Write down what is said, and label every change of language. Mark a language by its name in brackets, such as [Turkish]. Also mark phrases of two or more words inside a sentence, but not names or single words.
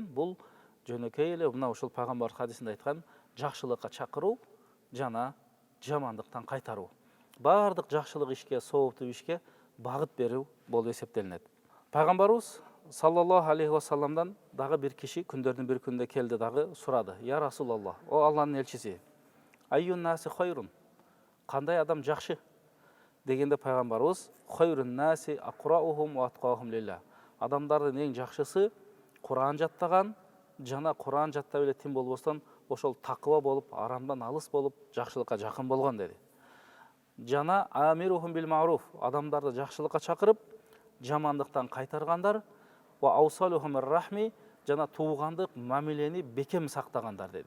[Kyrgyz] Бул жөнөкөй эле мына ошол пайгамбар хадисинде айткан жакшылыкка чакыруу жана жамандыктан кайтаруу. Бардык жакшылык ишке, сооптуу ишке багыт берүү болуп эсептелинет. Пайгамбарыбыз [Arabic] صلى الله عليه وسلم [Kyrgyz] дагы бир киши күндөрдүн бир күндө келди дагы сурады: [Arabic] "يا رسول الله, [Kyrgyz] о Алланын элчиси, [Arabic] أي الناس خير, кандай адам жакшы?" [Kyrgyz] дегенде пайгамбарыбыз: [Arabic] "خير الناس أقرؤهم وأتقاهم لله." [Kyrgyz] Адамдардын эң жакшысы Куран жаттаган жана Куран жаттап эле тим болбостон ошол такыба болуп, арамдан алыс болуп, жакшылыкка жакын болгон деди. Жана [Arabic] آمرهم بالمعروف, [Kyrgyz] адамдарды жакшылыкка чакырып, жамандыктан кайтаргандар, [Arabic] وأوصلهم الرحم, [Kyrgyz] жана туугандык мамилени бекем сактагандар деди.